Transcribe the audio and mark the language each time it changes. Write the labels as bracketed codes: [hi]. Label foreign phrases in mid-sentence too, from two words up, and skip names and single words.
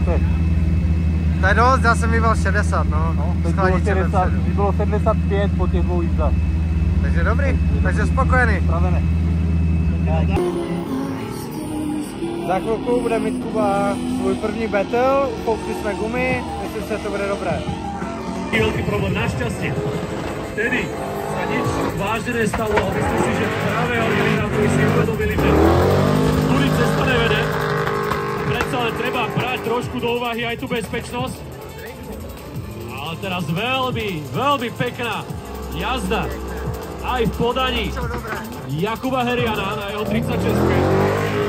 [cs] To je dost, já jsem vyval 60, no. Teď bylo 75 po těch dvou jízdách. Takže dobrý, takže spokojený. [sk] Spravené. [cs] Za chvilku bude mít Kuba svůj první battle, upoukli jsme gumy, myslím, že to bude dobré. [sk] Veľký problém, našťastie. Vtedy sa nič vážne nestalo a myslím si, že práve organizátori si uvedomili, že [cs] tudy cesta nevede. [sk] Predsa len treba brať trošku do úvahy aj tú bezpečnosť. Ale teraz veľmi pekná jazda aj v podaní Jakuba Heriana na jeho 36.